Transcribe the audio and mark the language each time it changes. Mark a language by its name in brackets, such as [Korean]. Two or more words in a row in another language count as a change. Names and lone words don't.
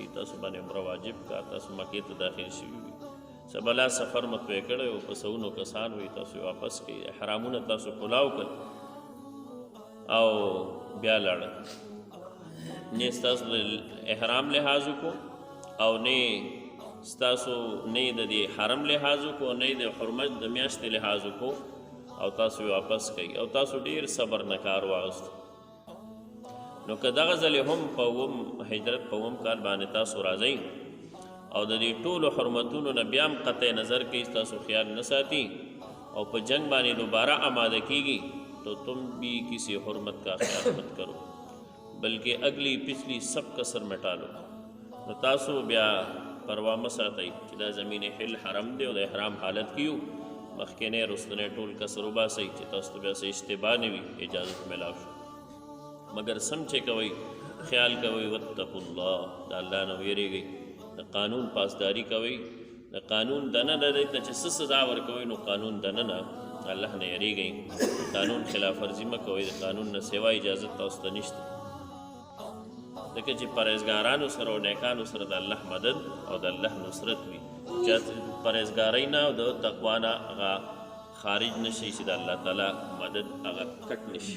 [Pashto] تاسو باندې عمره واجب کا، تاسو مکې ته داخل شوي وي، څه بلا سفر مو طی کړی او په سونو کسان وي، تاسو یې واپس کړي، احرامونه تاسو کلاو کړل او بیا لاړل، نه ستاسو د احرام لحاظ وکړو او نه ستاسو نه د دې حرم لحاظ وکړو، نه د حرمت د میاشتې لحاظ وکړو او تاسو یې واپس کوي او تاسو ډیر صبر نه کار واغستو. نو که دغه ځلې هم په اووم هجرت په اووم کال باندې تاسو راځئ او د دې ټولو حرمتونو نه بیا هم قطع نظر کوي، تاسو خیال نه ساتي او په جنگ باندې دوباره آماده کیږي [Urdu] تو تم بھی کسی حرمت کا خیال مت کرو بلکہ اگلی پچھلی سب کسر مٹا لو. [Pashto] نو تاسو بیا پروا مه ساتئ چې دا زمین حل حرم دی او د احرام حالت کیو مخکینی رستنی ټول کسر وباسئ چې تاسو ته بیا څه اشتباه نه وي، اجازت میلاو شو. مگر سم چې کوئ خیال کوئ [Arabic] واتقوا الله، [Pashto] د الله نه ویریږئ، د قانون پاسداری کوئ، د قانون دننه دی ته چې څه سزا ورکوئ نو قانون دننه الله نه یریږئ، قانون خلاف ورزي مه کوئ، د قانون نه سوا اجازت تاسو ته نشته ځکه چې پرهیزګارانو سره او نیکانو سره د الله مدد او د الله نصرت وي، چې پرهیزګارۍ نه او د تقوا نه هغه خارج نشي چې د الله تعالی مدد هغه کټ نشي.